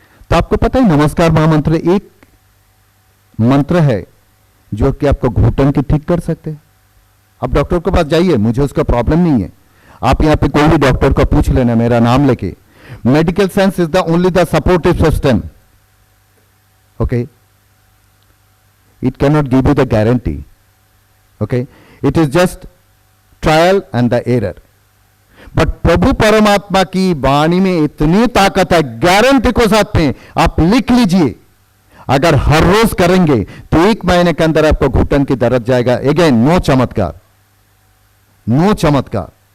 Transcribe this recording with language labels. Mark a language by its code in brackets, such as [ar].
[hi] तो आपको पता है नमस्कार महामंत्र एक मंत्र है जो कि आपको घुटन की ठीक कर सकते हैं। आप डॉक्टर के पास जाइए, मुझे उसका प्रॉब्लम नहीं है। आप यहां पे कोई भी डॉक्टर को पूछ लेना मेरा नाम लेके। [en] Medical science is the only the supportive system. Okay, it cannot give you the guarantee. Okay, it is just trial and the error. But [hi] प्रभु परमात्मा की वाणी में इतनी ताकत है, गारंटी को साथ में आप लिख लीजिए अगर हर रोज करेंगे तो 1 महीने के अंदर आपको घुटन की दर्द जाएगा। [en] Again no चमत्कार, no चमत्कार।